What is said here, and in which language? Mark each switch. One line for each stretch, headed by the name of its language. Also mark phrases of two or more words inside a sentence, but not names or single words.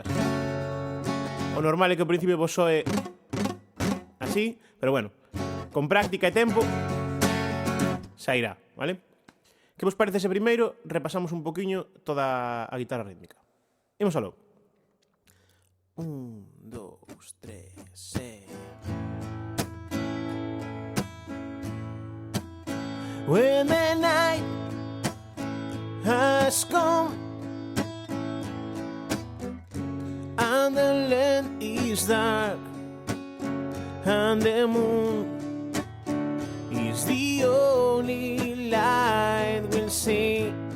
Galician: O normal é que ao principio vos soe así, pero bueno, con práctica e tempo sairá, vale? Que vos parece se primeiro repasamos un poquinho toda a guitarra rítmica? Imos aló. 1, 2, 3,
English: When the night has come and the land is dark and the moon is the only light we'll see.